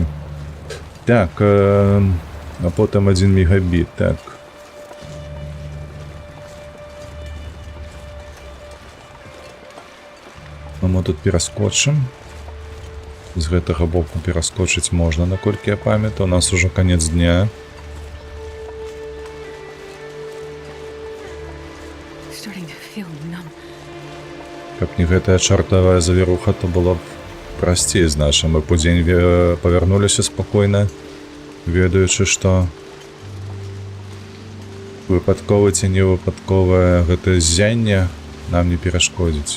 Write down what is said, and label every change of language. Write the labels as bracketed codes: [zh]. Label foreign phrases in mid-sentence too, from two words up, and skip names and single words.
[be] Так, а потым 1 мегабіт, так. Мы тут пераскочым. З гэтага боку пераскочыць можна, наколькі я памятаю. У нас ужо канец дня. [en] Starting to feel numb. [be] Каб не гэтая чартавая завіруха, то было б прасцей значна. Мы подзень павярнуліся спакойна, ведаючы, што выпадковае ці невыпадковае гэтае ззянне нам не перашкодзіць.